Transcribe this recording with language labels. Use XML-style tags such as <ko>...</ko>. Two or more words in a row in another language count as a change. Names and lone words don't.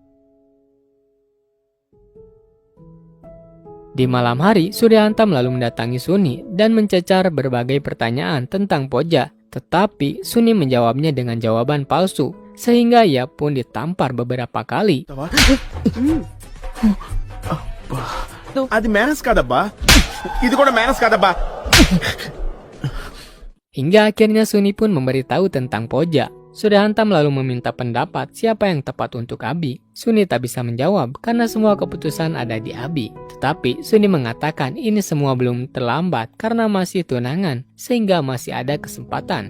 <id>Di malam hari, Suryahantam lalu mendatangi Suni dan mencecar berbagai pertanyaan tentang Poja. Tetapi Suni menjawabnya dengan jawaban palsu, sehingga ia pun ditampar beberapa kali.</id> <te>అది మేనస్ కాదబ్బా ఇది కూడా మేనస్ కాదబ్బా.</te> <id>Hingga akhirnya Suni pun memberitahu tentang Poja. Suryahantam lalu meminta pendapat siapa yang tepat untuk Abi. Suni tak bisa menjawab karena semua keputusan ada di Abi. Tetapi Suni mengatakan ini semua belum terlambat karena masih tunangan sehingga masih ada kesempatan.</id>